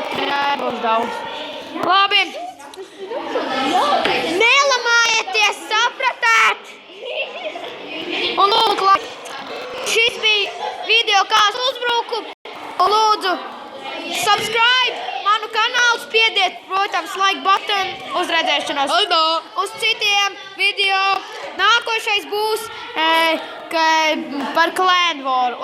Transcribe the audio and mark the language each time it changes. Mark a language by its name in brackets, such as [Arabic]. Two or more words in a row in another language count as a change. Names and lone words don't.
[Latvian] Būs daudz. Labi. Nelamājieties, sapratāt! Un lūdzu, šis bija video, kā es uzbruku. Un lūdzu, subscribe manu kanālu, spiediet, protams, [English] like button, [Latvian] uz redzēšanos. Uz citiem video. Nākošais būs par Clan War.